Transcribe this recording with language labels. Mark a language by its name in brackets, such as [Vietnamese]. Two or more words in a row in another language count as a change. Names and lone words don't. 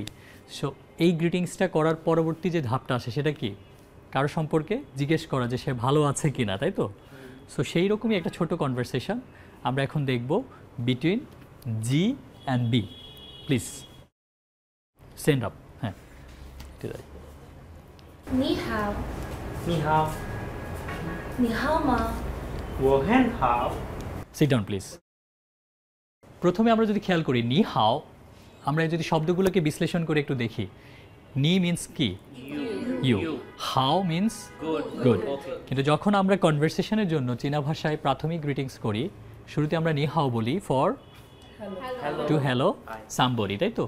[Bangla] সো এই গ্রিটিংসটা করার পরবর্তী যে ধাপটা আসে সেটা কি, কারো সম্পর্কে জিজ্ঞেস করা যে সে ভালো আছে কি না, তাই তো? সো সেই রকমই একটা ছোট কনভারসেশন আমরা এখন দেখব [English] between G and B. please stand up. [Bangla] হ্যাঁ, ঠিক আছে। [Chinese] 你好，你好，你好吗？我很好。 [English] sit down please. [Bangla] প্রথমে আমরা যদি খেয়াল করি [Chinese] 你好, [Bangla] আমরা যদি শব্দগুলোকে বিশ্লেষণ করে একটু দেখি, নি মিন্স কি, ইউ, হাও [English] means good. [Bangla] কিন্তু যখন আমরা কনভারসেশনের জন্য চীনা ভাষায় প্রাথমিক গ্রিটিংস করি, শুরুতে আমরা [Chinese] 你好 [Bangla] বলি [English] for to hello somebody, [Bangla] তাই তো?